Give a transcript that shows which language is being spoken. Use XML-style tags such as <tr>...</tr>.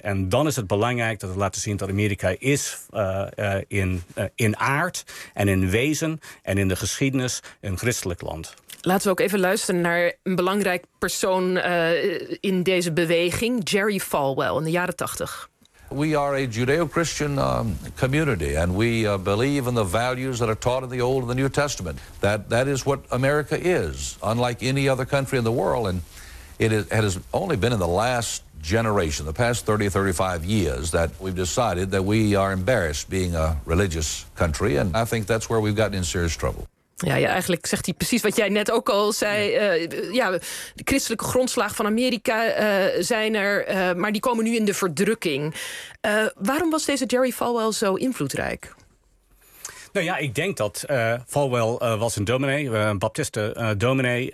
<nl>En dan is het belangrijk dat we laten zien dat Amerika is in aard en in wezen en in de geschiedenis een christelijk land. Laten we ook even luisteren naar een belangrijk persoon in deze beweging, Jerry Falwell in de jaren 80.</nl> <en>We are a Judeo-Christian community and we believe in the values that are taught in the Old and the New Testament. That is what America is, unlike any other country in the world. And it has only been in the last generation, the past 30, 35 years, that we've decided that we are embarrassed being a religious country. And I think that's where we've gotten in serious trouble.</en> <nl>Ja, eigenlijk zegt hij precies wat jij net ook al zei. De christelijke grondslag van Amerika zijn er, maar die komen nu in de verdrukking. Waarom was deze Jerry Falwell zo invloedrijk? Nou ja, ik denk dat Falwell was een dominee, een baptiste dominee.</nl>